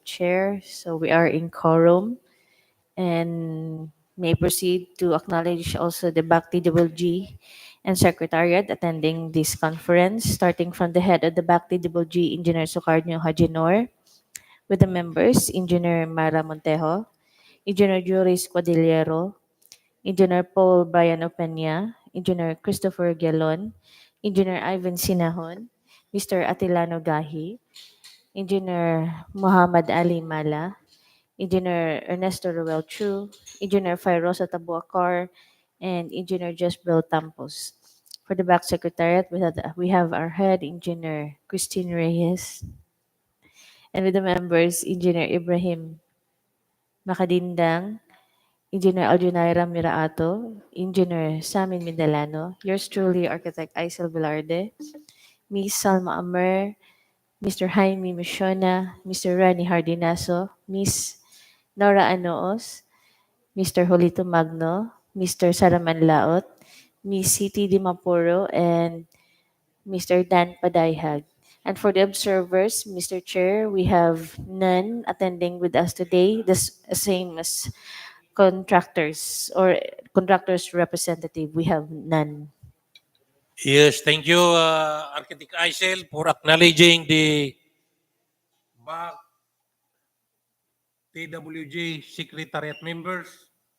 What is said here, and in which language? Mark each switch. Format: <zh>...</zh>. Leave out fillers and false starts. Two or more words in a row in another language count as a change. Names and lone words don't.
<en>Chair, so we are in quorum and may proceed to acknowledge also the back TWG and Secretariat attending this conference, starting from the head of the back TWG, Engineer Sucarnio Hajinor, with the members, Engineer Mara Montejo, Engineer Juris Quadillero, Engineer Paul Brian Opena, Engineer Christopher Gelon, Engineer Ivan Sinahon, Mr. Atilano Gahi, Engineer Muhammad Ali Mala, Engineer Ernesto Ruel Chu, Engineer Fairosa Tabuacar, and Engineer Josbel Tampos. For the back secretariat, we have our head engineer, Christine Reyes, and with the members, Engineer Ibrahim Makadindang, Engineer Aljunaira Miraato, Engineer Samin Mindalano, yours truly, Architect Aisel Velarde, Miss Salma Amer, Mr. Jaime Missiona, Mr. Rani Hardinaso, Miss Nora Anoos, Mr. Jolito Magno, Mr. Saraman Laot, Miss Siti Dimapuro, and Mr. Dan Padayhag. And for the observers, Mr. Chair, we have none attending with us today, the same as contractors or contractors representative. We have none. Yes, thank you, Architect Aisel, for acknowledging the back TWG Secretariat members.</en>